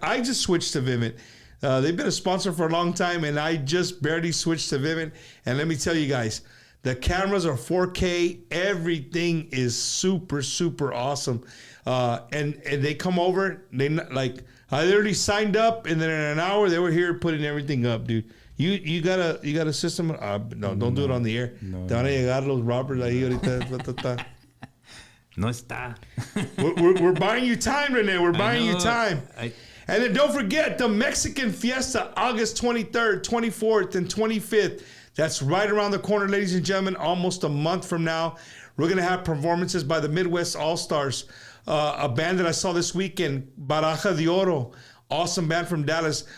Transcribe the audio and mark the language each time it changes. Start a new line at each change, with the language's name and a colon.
English: I just switched to Vivint. They've been a sponsor for a long time, and I just barely switched to Vivint. And let me tell you guys, the cameras are 4K. Everything is super, super awesome. And they come over. I literally signed up, and then in an hour they were here putting everything up, dude. You got a system? No, don't do it on the air. No.
Spanish: Te van a llegar los robbers ahí ahorita. No está.
English: We're buying you time, Rene. We're buying you time. And then don't forget the Mexican Fiesta, August 23rd, 24th, and 25th. That's right around the corner, ladies and gentlemen, almost a month from now. We're going to have performances by the Midwest All-Stars, a band that I saw this weekend, Baraja de Oro, awesome band from Dallas.